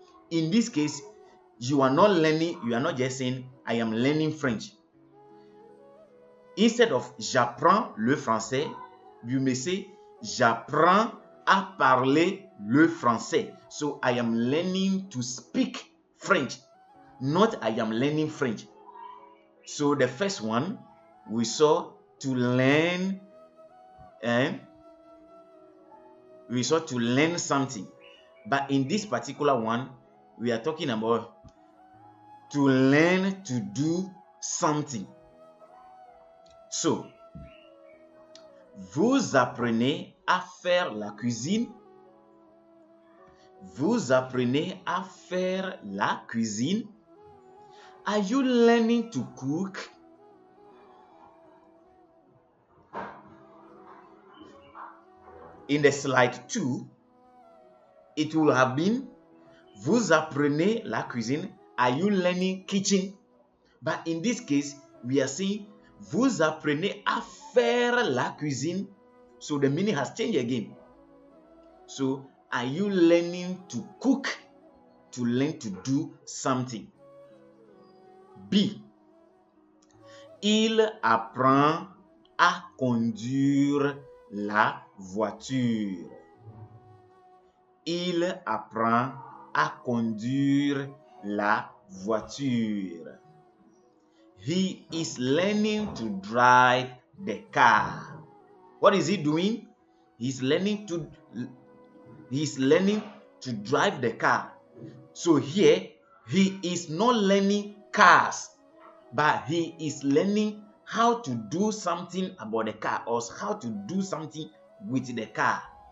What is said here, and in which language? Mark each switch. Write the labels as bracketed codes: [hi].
[en] In this case, you are not just saying I am learning French. Instead of [fr] j'apprends le français, [en] you may say [fr] j'apprends à parler le français. [en] So I am learning to speak French, not I am learning French. So the first one we saw to learn, we saw to learn something. But in this particular one, we are talking about to learn to do something. [fr] So, vous apprenez à faire la cuisine. Vous apprenez à faire la cuisine. [en] Are you learning to cook? In the slide 2, it will have been [fr] vous apprenez la cuisine. [en] Are you learning kitchen? But in this case, we are saying [fr] vous apprenez à faire la cuisine. [en] So the meaning has changed again. So are you learning to cook? To learn to do something. B. [fr] Il apprend à conduire la voiture. Il apprend à conduire la voiture. [en] He is learning to drive the car. What is he doing? He's learning to drive the car. So here, he is not learning cars, but he is learning how to do something about the car or how to do something with the car.